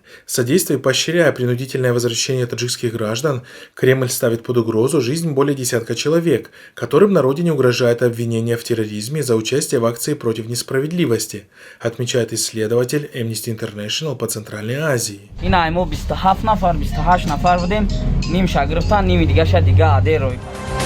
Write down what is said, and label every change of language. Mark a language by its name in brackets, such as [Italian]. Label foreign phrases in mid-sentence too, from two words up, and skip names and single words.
[Russian] Содействуя и поощряя принудительное возвращение таджикских граждан, Кремль ставит под угрозу жизнь более десятка человек, которым на родине угрожает обвинение в терроризме за участие в акции против несправедливости, отмечает исследователь Amnesty International по Центральной Азии. [Tajik] این ما 27 نفر 28 نفر بودیم نیم شگرفتن نیم دیگه دیگه عده روی